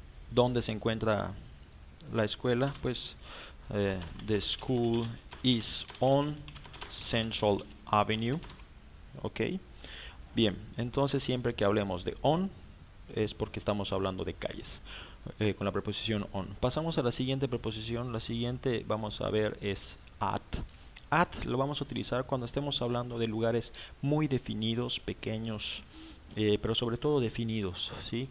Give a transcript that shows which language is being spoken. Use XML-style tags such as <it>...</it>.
<es>¿Dónde se encuentra la escuela?</es> <en>Pues the school is on Central Avenue. Ok.</en> <es>Bien, entonces siempre que hablemos de on es porque estamos hablando de calles, con la preposición on. Pasamos a la siguiente preposición. La siguiente vamos a ver es at. At lo vamos a utilizar cuando estemos hablando de lugares muy definidos, pequeños, pero sobre todo definidos, ¿sí?</es>